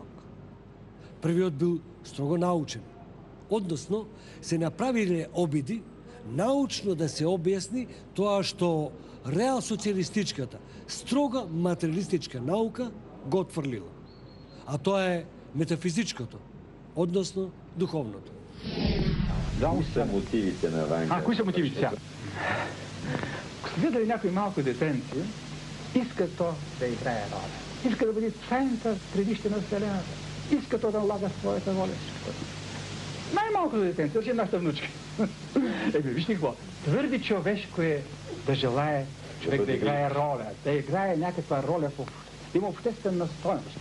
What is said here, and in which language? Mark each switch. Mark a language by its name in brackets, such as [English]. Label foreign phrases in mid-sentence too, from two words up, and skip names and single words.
[Macedonian] Првиот бил строго научен, односно се направиле обиди научно да се објасни тоа што реал социјалистичката, строга материалистичка наука го отфрлила. А тоа е метафизичкото, односно духовното. Кои се мотивите на Вања? [Bulgarian] Кои се мотивите сега? Ако сте видели някои малко детенци, иска то да играе роля. Иска да бъде център, средище на Вселената. Иска то да влага своята воля. Най-малкото детенце, още нашата внучка. Виж ли какво? Твърди човешко е да желае човек да играе роля, да играе някаква роля, да има обществена стойност.